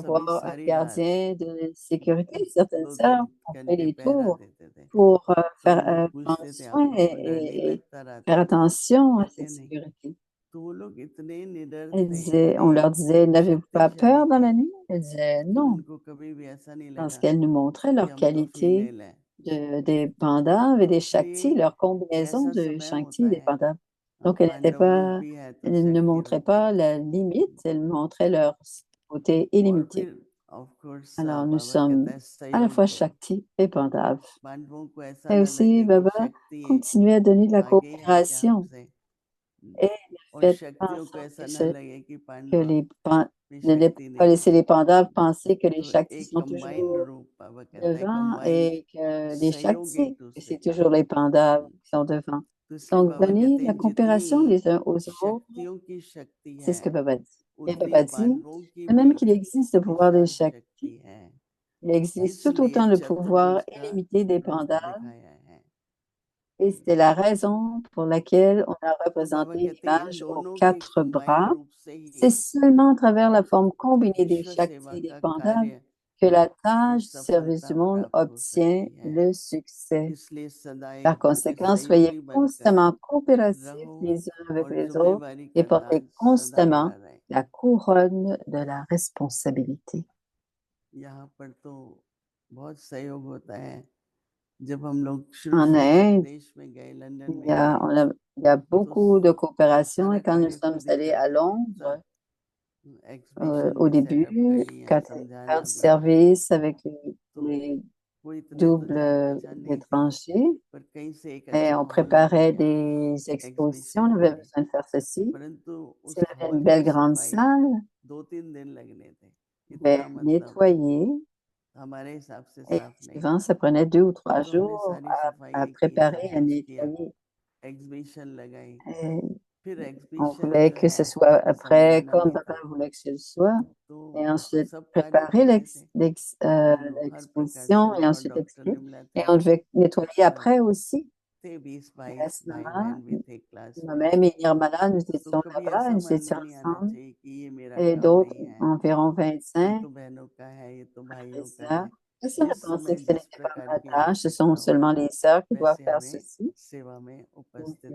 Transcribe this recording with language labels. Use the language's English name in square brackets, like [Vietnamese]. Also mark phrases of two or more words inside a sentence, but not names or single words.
[Hindi] सभी [French] avoir un [Hindi] सारी रात [French] gardien de sécurité. Certaines [Hindi] दो [French] sœurs [Hindi] तीन [French] ont fait [Hindi] घंटे [French] les [Hindi] पहरा [French] tours [Hindi] देते थे। [French] pour [Hindi] तो हम लोग [French] prendre [Hindi] पूछते थे [French] soin [Hindi] आप लोग को डर नहीं [French] et [Hindi] लगता रात [French] faire [Hindi] में, [French] attention à [Hindi] कहते [French] cette [Hindi] हैं नहीं। [French] sécurité. [Hindi] तो वो लोग इतने निडर [French] Elle [Hindi] थे, [French] disait, [Hindi] इतने [French] on leur disait, n'avez-vous pas [Hindi] शक्तिशाली [French] peur dans [Hindi] थे [French] la nuit? Elle disait, [Hindi] कि [French] non, [Hindi] उनको कभी भी ऐसा नहीं [French] parce [Hindi] लगा [French] qu'elles nous montraient [Hindi] कि [French] leur [Hindi] हम तो [French] qualité [Hindi] फीमेल हैं। [French] des pandas et des [Hindi] इसलिए [French] shakti, leur combinaison [Hindi] ऐसा [French] de [Hindi] समय [French] shakti [Hindi] होता [French] et des [Hindi] है, [French] pandas. [Hindi] अब [French] Donc, elle n'était [Hindi] पांडव रूप [French] pas, [Hindi] भी है तो [French] elle ne [Hindi] शक्ति [French] montrait [Hindi] रूप भी [French] pas [Hindi] है। [French] la limite, elle montrait leur côté [Hindi] और [French] illimité. [English] फिर Of course, [French] Alors, nous [Hindi] बाबा [French] sommes [Hindi] कहता है [French] à la [Hindi] सहयोग [French] fois [Hindi] दो। [French] Shakti et Pandav. [Hindi] पांडवों को ऐसा [French] Et [Hindi] ना [French] aussi, [Hindi] लगे कि [French] Baba [Hindi] शक्ति [French] continue à donner de la [Hindi] भागे यहाँ के [French] coopération [Hindi] हमसे [French] et [Hindi] और [French] faites en [Hindi] शक्तियों को [French] sorte [Hindi] ऐसा ना लगे कि [French] que [Hindi] पांडव [French] les [Hindi] भी [French] ne laissez [Hindi] शक्ति [French] pas [Hindi] नहीं [French] laisser [Hindi] है। [French] les Pandavas penser que les [Hindi] तो [French] Shaktis [Hindi] एक [French] sont [Hindi] कंबाइंड [French] toujours [Hindi] रूप बाबा कहता है [French] devant [Hindi] कंबाइंड [French] et que les [Hindi] सहयोग एक [French] Shaktis, que [Hindi] दूसरे [French] c'est [Hindi] का। [French] toujours les Pandavas qui sont devant. [Hindi] तो इसलिए [French] Donc, [Hindi] बाबा [French] donner [Hindi] कहते [French] la [Hindi] हैं जितनी [French] coopération les uns aux autres, [Hindi] शक्तियों की शक्ति [French] c'est ce [Hindi] है [French] que Baba dit. Et [Hindi] उतनी [French] Baba dit, [Hindi] पांडवों की [French] de [Hindi] भी [French] même qu'il existe le pouvoir des [Hindi] विशाल [French] Shaktis, [Hindi] शक्ति है, [French] il existe tout [Hindi] इसलिए [French] autant le pouvoir [Hindi] चतुर्भुज का [French] illimité des [Hindi] रूप [French] Pandavas. [Hindi] दिखाया है। [French] Et c'est la raison pour laquelle on a [Hindi] तो बाबा [French] représenté [Hindi] कहते हैं इन [French] l'image aux [Hindi] दोनों के [French] quatre [Hindi] कंबाइंड [French] bras. [Hindi] रूप से [French] C'est [Hindi] ही [French] seulement à travers la forme combinée des [Hindi] विश्व [French] Shakti [Hindi] सेवा [French] et des [Hindi] का [French] Pandavas [Hindi] कार्य [French] que la [Hindi] में [French] tâche du service [Hindi] सफलता [French] du monde [Hindi] प्राप्त हो [French] obtient [Hindi] सकती है। [French] le succès. [Hindi] इसलिए सदा [French] Par [Hindi] एक दूसरे [French] conséquent, [Hindi] सहयोगी [French] soyez [Hindi] बनकर [French] constamment coopératifs [Hindi] रहो [French] les uns avec [Hindi] और [French] les autres [Hindi] जिम्मेवारी [French] et [Hindi] का [French] portez [Hindi] ताज सदा [French] constamment [Hindi] बड़ा रहे। [French] la couronne de la responsabilité. [Hindi] यहाँ पर तो बहुत सहयोग होता है। जब हम लोग शुरू [French] En [Hindi] शुरू में [French] Inde, [Hindi] विदेश में गए, लंदन [French] il y [Hindi] में [French] a, [Hindi] गए, [French] il y a [Hindi] तो [French] beaucoup de coopération [Hindi] सारा [French] et quand nous [Hindi] कार्य [French] sommes [Hindi] खुद ही [French] allés à [Hindi] करते थे। [French] Londres, [Hindi] सब एग्जीबिशन [French] au [Hindi] भी सेटअप [French] début, [Hindi] करनी है, [French] quand faire [Hindi] समझाना [French] du [Hindi] भी, [French] service avec [Hindi] तो [French] les [Hindi] कोई इतने तो जान [French] doubles [Hindi] पहचान नहीं थी, [French] étrangers, [Hindi] पर कहीं से एक [French] et [Hindi] अच्छा [French] on [Hindi] हॉल मिल [French] préparait [Hindi] गया [French] des expositions, [Hindi] एग्जीबिशन [French] on [Hindi] के [French] avait [Hindi] लिए, [French] besoin de faire ceci. [Hindi] परंतु [French] Si [Hindi] उस [French] on avait [Hindi] हॉल [French] une belle [Hindi] की [French] grande [Hindi] सफाई [French] salle, [Hindi] 2-3 दिन लगने थे। [French] on devait [Hindi] इतना मतलब [French] nettoyer [Hindi] हमारे हिसाब से [French] et [Hindi] साफ नहीं [French] souvent [Hindi] था। [French] ça prenait 2 ou 3 [Hindi] तो हमने [French] jours [Hindi] सारी [French] à [Hindi] सफाई की, सब [French] préparer, à [Hindi] कुछ किया, [French] nettoyer. [Hindi] एग्जीबिशन लगाई, [French] Et [Hindi] फिर [French] on [Hindi] एग्जीबिशन [French] voulait [Hindi] जो [French] que [Hindi] है [French] ce soit [Hindi] उसको [French] après [Hindi] समझाना [French] comme [Hindi] भी [French] papa [Hindi] था। [French] voulait que ce soit. [Hindi] तो [French] Et ensuite [Hindi] सब कार्य [French] préparer [Hindi] करते थे। हम लोग हर प्रकार से, [French] l'exposition et [Hindi] मैं और [French] ensuite [Hindi] डॉक्टर [French] expliquer. [Hindi] निर्मला [French] Et [Hindi] थे, [French] on devait nettoyer [Hindi] सब [French] après aussi. [Hindi] थे [French] Et à [Hindi] 20-22 [French] ce [Hindi] भाई [French] moment, [Hindi] बहन भी थे क्लास में। [French] moi-même et Nirmala, nous [Hindi] तो [French] étions [Hindi] कभी [French] là-bas, [Hindi] ऐसा [French] nous [Hindi] मन [French] étions [Hindi] में नहीं आना [French] ensemble. [Hindi] चाहिए कि ये मेरा [French] Et [Hindi] काम [French] d'autres, [Hindi] नहीं है, [French] environ [Hindi] ये [French] 25, [Hindi] तो bहनों का है, ये तो भाइयों का [French] frères. [Hindi] है। [French] Personne ne [Hindi] जिस [French] pensait [Hindi] समय [French] que ce [Hindi] जिस [French] n'était pas [Hindi] प्रकार [French] ma [Hindi] की [French] tâche, ce sont [Hindi] आवश्यकता हो, [French] seulement les sœurs qui doivent [Hindi] वैसे [French] faire [Hindi] हमें [French] ceci, [Hindi] सेवा में [French] ou [Hindi] उपस्थित